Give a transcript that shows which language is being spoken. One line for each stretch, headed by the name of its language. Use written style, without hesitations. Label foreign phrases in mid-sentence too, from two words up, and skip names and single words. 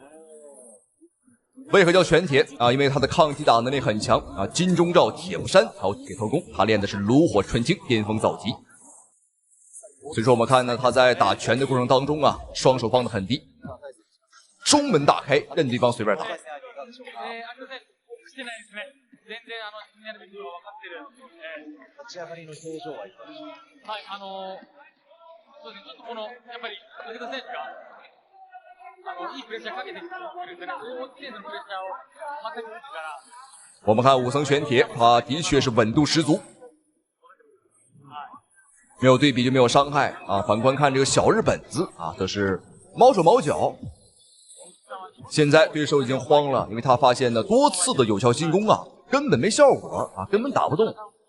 Chinese: 为何叫玄铁啊？因为他的抗击打能力很强啊，金钟罩、铁布衫还有铁头功，他练的是炉火纯青，巅峰造极。所以说我们看呢，他在打拳的过程当中啊，双手放得很低，中门大开，任对方随便打。
Japanese: そうですね、ちょっとこのやっぱり武田選手がいいプレッシャーかけてくるんでね、大内選手のプレッシャーを全く受けから。
Chinese: 我们看武僧玄铁，他的确是稳度十足，没有对比就没有伤害啊。反观看这个小日本子啊，都是毛手毛脚。现在对手已经慌了，因为他发现呢多次的有效进攻啊，根本没效果啊，根本打不动。